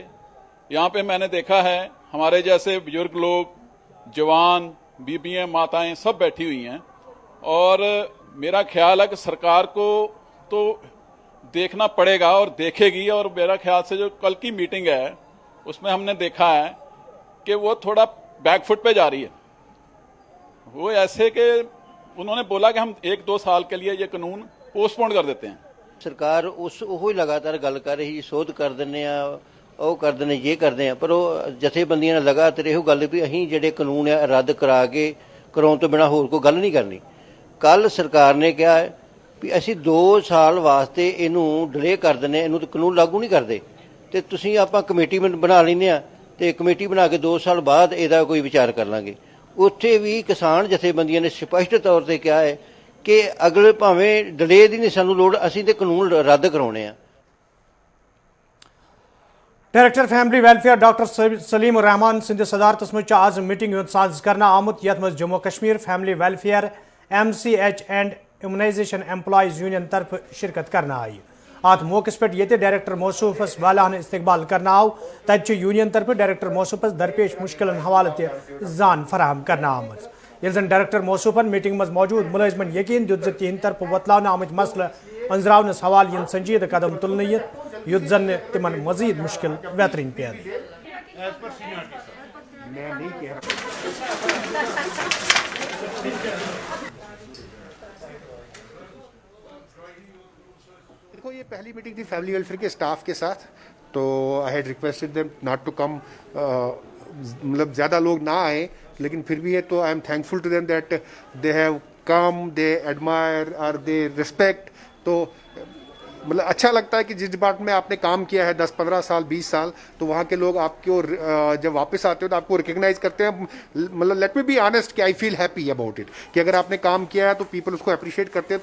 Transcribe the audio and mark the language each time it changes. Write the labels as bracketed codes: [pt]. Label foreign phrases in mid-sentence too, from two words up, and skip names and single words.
[ur] یہاں پہ میں نے دیکھا ہے ہمارے جیسے بزرگ لوگ, جوان, بیبیاں, ماتائیں سب بیٹھی ہوئی ہیں, اور میرا خیال ہے کہ سرکار کو تو دیکھنا پڑے گا اور دیکھے گی. اور میرا خیال سے جو کل کی میٹنگ ہے اس میں ہم نے دیکھا ہے کہ وہ تھوڑا [en] back foot [ur] پہ جا رہی ہے. وہ ایسے کہ انہوں نے بولا کہ ہم 1-2 سال کے لیے یہ قانون پوسٹ پون کر دیتے ہیں. [pa] ਸਰਕਾਰ ਉਹ ਹੀ ਲਗਾਤਾਰ ਗੱਲ ਕਰ ਰਹੀ, ਸੋਧ ਕਰ ਦਿੰਦੇ ਆ, ਉਹ ਕਰ ਦਿੰਦੇ, ਇਹ ਕਰਦੇ ਆ, ਪਰ ਉਹ ਜਥੇਬੰਦੀਆਂ ਨੇ ਲਗਾਤਾਰ ਇਹੋ ਗੱਲ ਵੀ ਅਸੀਂ ਜਿਹੜੇ ਕਾਨੂੰਨ ਆ ਰੱਦ ਕਰਾ ਕੇ ਕਰਾਉਣ ਤੋਂ ਬਿਨਾਂ ਹੋਰ ਕੋਈ ਗੱਲ ਨਹੀਂ ਕਰਨੀ. ਕੱਲ ਸਰਕਾਰ ਨੇ ਕਿਹਾ ਵੀ ਅਸੀਂ 2 ਸਾਲ ਵਾਸਤੇ ਇਹਨੂੰ ਡਿਲੇ ਕਰ ਦਿੰਦੇ, ਇਹਨੂੰ ਕਾਨੂੰਨ ਲਾਗੂ ਨਹੀਂ ਕਰਦੇ, ਤੇ ਤੁਸੀਂ ਆਪਾਂ ਕਮੇਟੀ ਬਣਾ ਲੈਂਦੇ ਆ ਤੇ ਕਮੇਟੀ ਬਣਾ ਕੇ 2 ਸਾਲ ਬਾਅਦ ਇਹਦਾ ਕੋਈ ਵਿਚਾਰ ਕਰ ਲਾਂਗੇ. ਉੱਥੇ ਵੀ ਕਿਸਾਨ ਜਥੇਬੰਦੀਆਂ ਨੇ ਸਪਸ਼ਟ ਤੌਰ ਤੇ ਕਿਹਾ ਹੈ کہ اگلے پاویں ڈلے دی نہیں سانو لوڑ, اسی تے قانون رد کراونے ہیں. [ks] ڈائریکٹر [en] family welfare [ks] ڈاکٹر سلیم الرحمان سند صدارتس مز آز میٹنگ ہند ساز کرنا آمت یت مز جموں کشمیر فیملی ویلفیئر MCH اینڈ امیونائزیشن ایمپلائیز یونین طرف شرکت کرنا آئی. ات موقع پہ یہ ڈائریکٹر موصوفس والانہ استقبال کرنا آو. تت یونین طرف ڈائریکٹر موصوفس درپیش مشکلن حوالہ تہ زان فراہم کرنا آمت. یل زن ڈائریکٹر موصوفن میٹنگ مز موجود ملازمن یقین دیت تہند طرف وتلاونہ آمت مسئلہ انزراونس حوالہ ین سنجیدہ قدم تلنہ یت زن تمن مزید مشکل بہترین پید. [ur] دیکھو یہ پہلی میٹنگ تھی [en] family welfare [ur] کے سٹاف کے ساتھ, تو [en] I had requested them not to come, [ur] مطلب زیادہ لوگ نہ آئیں, لیکن پھر بھی ہے تو [en] I am thankful to them that they have come, they admire or they respect. [ur] تو مطلب اچھا لگتا ہے کہ جس ڈپارٹمنٹ میں آپ نے کام کیا ہے 10-15 سال 20 سال, تو وہاں کے لوگ آپ کو جب واپس آتے ہو تو آپ کو ریکگنائز کرتے ہیں. مطلب [en] let me be honest [ur] کہ [en] I feel happy about it, [ur] کہ اگر آپ نے کام کیا ہے تو پیپل اس کو اپریشیٹ کرتے ہیں.